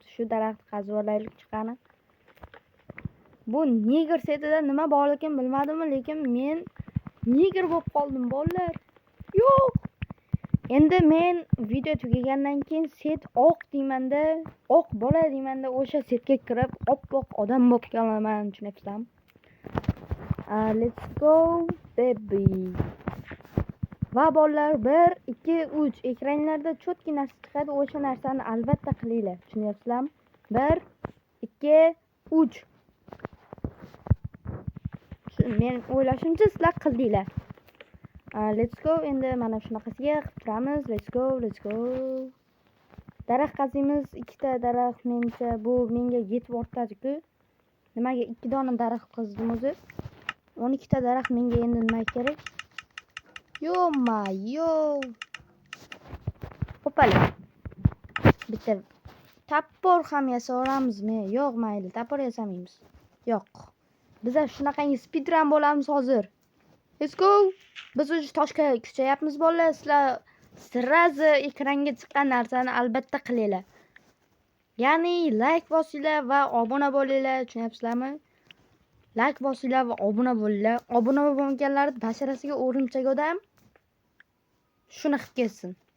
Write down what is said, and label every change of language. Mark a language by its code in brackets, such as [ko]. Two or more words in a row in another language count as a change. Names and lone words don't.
[uz] Shu daraxt qazib olaylik chiqani. Bu neger setida nima borligini bilmadim, lekin men neger bo'lib qoldim, bolalar. Yo'q. Endi men video tugagandan keyin set oq deymanda, oq bola deymanda o'sha setga kirib oppoq odam bo'lib qolaman, tushunyapsizlarmi? [en] Let's go baby. [uz] Va bolalar 1 2 3 ekranlarda cho'tki narsa chiqadi, o'sha narsani albatta qilinglar, tushunyapsizlarmi? 1 2 3. Men o'ylashimcha sizlar qildinglar. [en] Let's go. [uz] Endi mana shunaqasiga qilib turamiz. [en] Let's go. [uz] Daraxt qaziymiz. 2 ta daraxt mencha bu menga yetib ortadi-ku. Nimaga 2 dona daraxt qazdim o'zi? 12 ta daraxt menga endi nima kerak? Yo. Hoppala. Bitta tapor ham yasaramizmi? Yo'q, mayli, tapor yasamaymiz. Yo'q. Biz shunaqangi speedrun bo'lamiz hozir. [en] Let's go. [uz] Biz o'sha toshga kuchayapmiz bolalar. Sizlar sirazi ekranga chiqqan narsani albatta qilinglar. Ya'ni like bosinglar va obuna bo'linglar, tushunyapsizlarmi? Like bosinglar va obuna bo'linglar. Obuna bo'lmaganlar basharasiga o'rimchak odam shuni qilib ketsin.